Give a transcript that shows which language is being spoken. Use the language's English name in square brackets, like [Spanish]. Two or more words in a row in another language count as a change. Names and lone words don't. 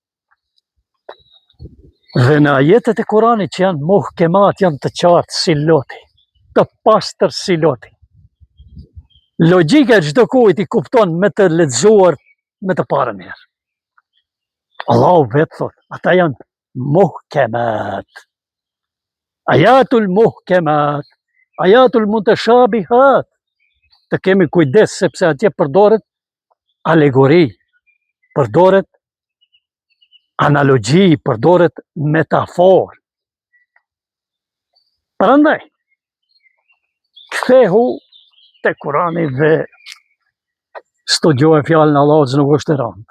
[Albanian] Dhe në ajetet e Kuranit që janë muhkemat, janë të qartë si loti, të pastër si loti. Logjika çdo kujt i kupton me të lexuar me të parën herë. Allahu vetë thot, ata janë muhkemat. [Arabic] آيات محكمات، آيات متشابهات. [Albanian] Të kemi kujdes sepse atje përdoret alegori, përdoret analogji, përdoret metafor. Prandaj, kthehu te Kurani dhe studioje fjalën e Allahut, nuk është e rëndë.